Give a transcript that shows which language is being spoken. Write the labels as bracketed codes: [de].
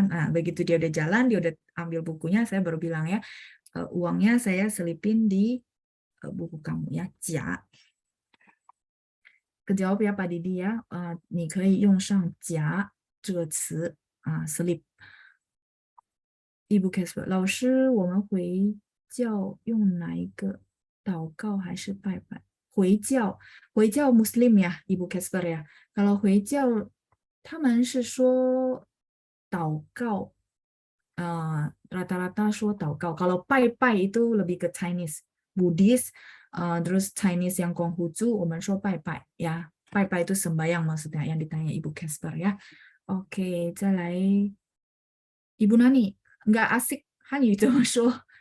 [id] Nah, begitu dia udah jalan, dia udah ambil bukunya, saya baru bilang ya, uangnya saya selipin di buku kamu ya, 夹. [zh] Kejawab ya Pak Didi ya, 你可以用上夹这个词slip. Ibu Casper, 老师，我们回教用哪一个？祷告还是拜拜？回教 Muslim ya, Ibu Casper ya. Kalau 回教，他们是说祷告， [id] rata-rata [zh] 说祷告. [id] Kalau 拜拜 itu lebih ke Chinese, Buddhis, terus Chinese yang Konghucu, [zh] 我们说拜拜 [id] ya. 拜拜 itu sembahyang maksudnya yang ditanya Ibu Casper ya. Oke, [zh] 再来 [id] Ibu Nani, nggak asik Hanyu [zh] 怎么说？